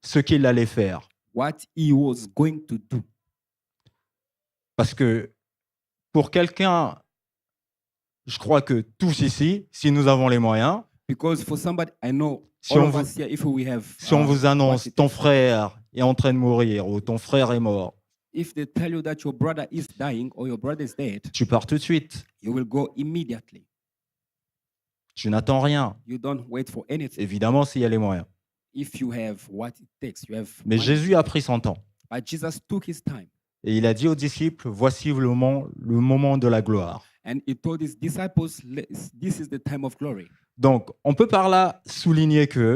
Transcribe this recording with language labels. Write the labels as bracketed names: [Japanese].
[French] ce qu'il allait faire. [English] what he was going to do. [French] Parce que pour quelqu'un, je crois que tous ici, si nous avons les moyens, [English] Because for somebody, I know [French] Si [English] All [French] on [English] of [French] vous, [English] us here, if we have, [French] si on vous annonce [English] watched it, [French] ton frère est en train de mourir ou ton frère est mort, [English] if they tell you that your brother is dying or your brother is dead, [French] tu pars tout de suite. [English] you will go immediately. [French] Tu n'attends rien. [English] You don't wait for anything. [French] Évidemment, s'il y a les moyens. [English] If you have what it takes, you have. [French] Mais [English] money. [French] Jésus a pris son temps. [English] But Jesus took his time [French] Et il a dit aux disciples, voici le moment de la gloire. [English] and he told his disciples, "This is the time of glory." [French] Donc, on peut par là souligner